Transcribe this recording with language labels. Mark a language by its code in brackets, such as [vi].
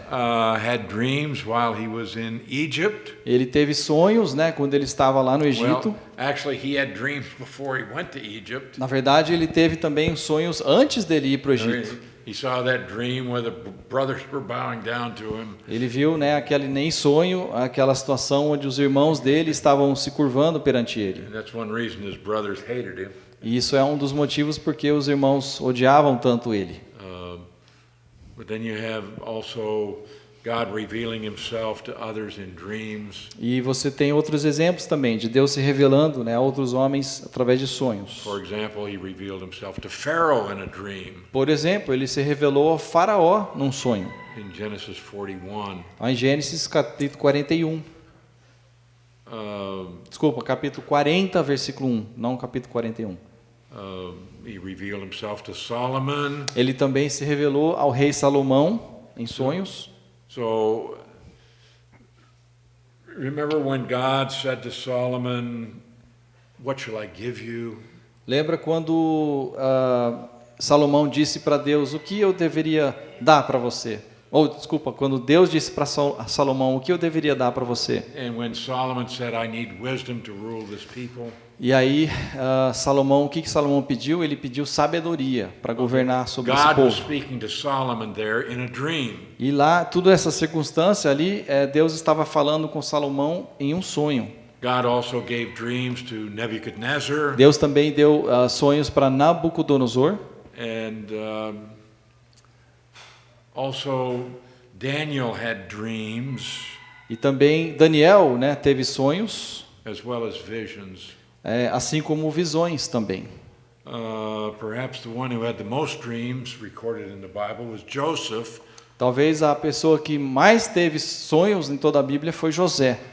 [en] had dreams while he was in Egypt. [pt] Ele teve sonhos, né, quando ele estava lá no Egito. [en] Well, actually, he had dreams before he went to Egypt. [pt] Na verdade, ele teve também sonhos antes dele ir para o Egito. [en] He saw that dream where the brothers were bowing down to him. [pt] Ele viu, né, aquele nem sonho, aquela situação onde os irmãos dele estavam se curvando perante ele. [en] And that's one reason his brothers hated him. [pt] E isso é um dos motivos porque os irmãos odiavam tanto ele. [en] But then you have also God revealing himself to others in dreams. [pt] E você tem outros exemplos também de Deus se revelando, né, a outros homens através de sonhos. [en] For example, he revealed himself to Pharaoh in a dream [pt] Por exemplo, ele se revelou ao Faraó num sonho. [en] in Genesis 41. [pt] Lá em Gênesis capítulo 41. Desculpa, capítulo 40, versículo 1, não capítulo 41. [en] He revealed himself to Solomon. [pt] Ele também se revelou ao rei Salomão em sonhos. [en] So remember when God said to Solomon, "What shall I give you?" [pt] Lembra quando Salomão disse para Deus, o que eu deveria dar para você? Ou, desculpa, quando Deus disse para Salomão, o que eu deveria dar para você? [en] And when Solomon said, "I need wisdom to rule this people," [pt] E aí, Salomão, o que Salomão pediu? Ele pediu sabedoria para governar sobre esse [en] God was [pt] povo. [en] speaking to Solomon there in a dream. [pt] E lá, toda essa circunstância ali, Deus estava falando com Salomão em um sonho. [en] God also gave dreams to Nebuchadnezzar, [pt] Deus também deu sonhos para Nabucodonosor. [en] and also Daniel had dreams [pt] E também Daniel, né, teve sonhos, [en] as well as visions. [pt] assim como visões também. [en] Perhaps the one who had the most dreams recorded in the Bible was Joseph, [pt] Talvez a pessoa que mais teve sonhos em toda a Bíblia foi José.